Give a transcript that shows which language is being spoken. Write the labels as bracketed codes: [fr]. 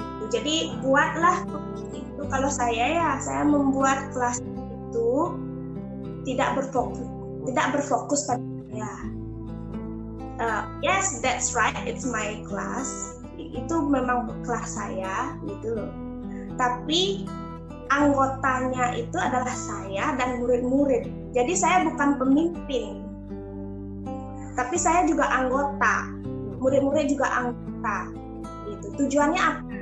[id] Jadi buatlah itu. Kalau saya membuat kelas itu tidak berfokus pada saya. [en] Yes, that's right, it's my class. [id] Itu memang kelas saya gitu loh. Tapi anggotanya itu adalah saya dan murid-murid. Jadi saya bukan pemimpin, tapi saya juga anggota. Murid-murid juga anggota. Gitu. Tujuannya apa?